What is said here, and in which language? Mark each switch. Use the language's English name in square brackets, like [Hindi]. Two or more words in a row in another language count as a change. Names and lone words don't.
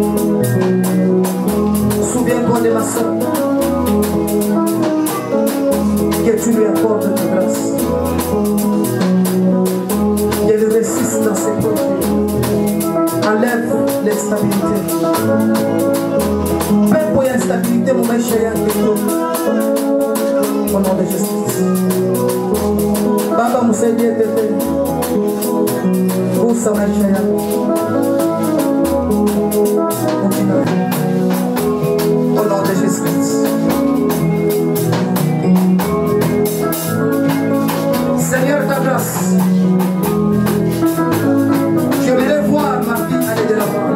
[French] Souviens-toi de ma soeur. Que tu lui accordes ta grâce. Qu'elle réussisse dans ses projets. Enlève l'instabilité. [Swahili] Pepo ya instabilité mu maisha yake [French] au nom de Jésus. [Swahili] Baba msaidie tete. Gusa maisha yake. [French] Au nom de Jésus. Seigneur, ta grâce. Je vais voir ma fille aller de l'avant.